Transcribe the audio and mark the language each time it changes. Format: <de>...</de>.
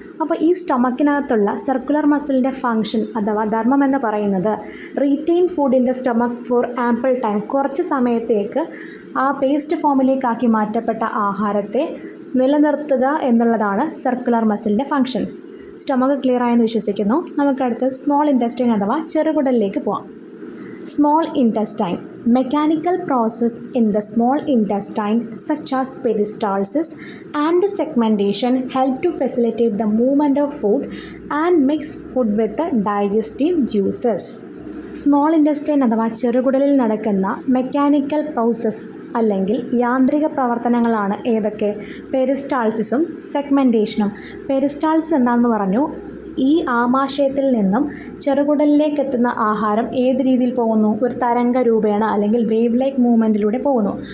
<ml>അപ്പോൾ ഈ സ്റ്റൊമക്കിനകത്തുള്ള circular മസിലിൻ്റെ function അഥവാ ധർമ്മം എന്ന് പറയുന്നത് retain food in the stomach four ample time, കുറച്ച് സമയത്തേക്ക് ആ പേസ്റ്റ് ഫോമിലേക്കാക്കി മാറ്റപ്പെട്ട ആഹാരത്തെ നിലനിർത്തുക എന്നുള്ളതാണ് സർക്കുലർ മസിലിൻ്റെ ഫങ്ഷൻ. സ്റ്റൊമക്ക് ക്ലിയർ ആയെന്ന് വിശ്വസിക്കുന്നു. നമുക്കടുത്ത് സ്മോൾ ഇൻറ്റസ്റ്റൈൻ അഥവാ ചെറുകുടലിലേക്ക് പോകാം.</ml> <en>Small intestine. Mechanical process in the small intestine such as peristalsis and segmentation help to facilitate the movement of food and mix food with the digestive juices.</en> <ml>Small intestine അഥവാ ചെറുകുടലിൽ നടക്കുന്ന mechanical process അല്ലെങ്കിൽ യാന്ത്രിക പ്രവർത്തനങ്ങളാണ് ഏതൊക്കെ, പെരിസ്റ്റാൾസിസും സെഗ്മെൻറ്റേഷനും. Peristalsis എന്താണെന്ന് പറഞ്ഞു, ഈ ആമാശയത്തിൽ നിന്നും ചെറുകുടലിലേക്ക് എത്തുന്ന ആഹാരം ഏത് രീതിയിൽ പോകുന്നു, ഒരു തരംഗ രൂപേണ അല്ലെങ്കിൽ വേവ് ലൈക്ക് മൂവ്മെൻറ്റിലൂടെ പോകുന്നു.</ml>